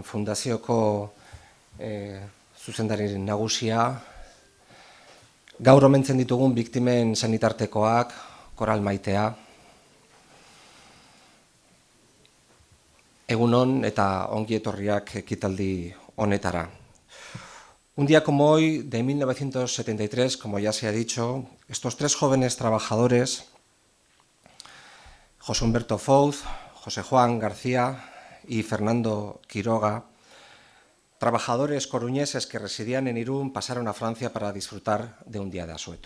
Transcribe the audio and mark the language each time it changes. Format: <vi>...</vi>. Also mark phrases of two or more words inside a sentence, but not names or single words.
<eu>fundazioko zuzendari nagusia, gaur omentzen ditugun biktimen sanitartekoak, Koral Maitea, egunon eta ongi etorriak ekitaldi honetara.</eu> <es>Un día como hoy, de 1973, como ya se ha dicho, estos tres jóvenes trabajadores, José Humberto Fouz, José Juan García y Fernando Quiroga, trabajadores coruñeses que residían en Irún, pasaron a Francia para disfrutar de un día de asueto.</es>